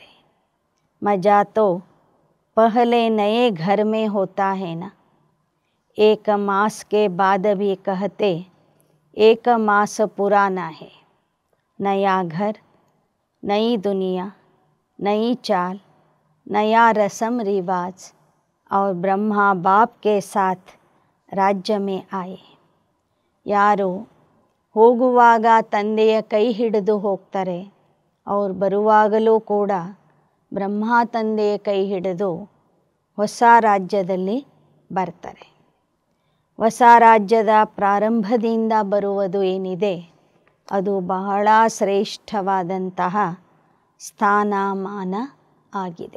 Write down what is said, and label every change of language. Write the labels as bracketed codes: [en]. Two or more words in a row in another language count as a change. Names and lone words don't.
[hi] मज़ा तो पहले नये घर में होता है ना, एक मास के बाद भी कहते एक मास पुराना है. नया घर, नयी दुनिया, नयी चाल, नया रसम रिवाज और ब्रह्मा बाप के साथ राज्य में आए. [kn] ಯಾರು ಹೋಗುವಾಗ ತಂದೆಯ ಕೈ ಹಿಡಿದು ಹೋಗ್ತಾರೆ, ಅವ್ರು ಬರುವಾಗಲೂ ಕೂಡ ಬ್ರಹ್ಮ ತಂದೆಯ ಕೈ ಹಿಡಿದು ಹೊಸ ರಾಜ್ಯದಲ್ಲಿ ಬರ್ತಾರೆ. ಹೊಸ ರಾಜ್ಯದ ಪ್ರಾರಂಭದಿಂದ ಬರುವುದು ಏನಿದೆ ಅದು ಬಹಳ ಶ್ರೇಷ್ಠವಾದಂತಹ ಸ್ಥಾನಮಾನ ಆಗಿದೆ.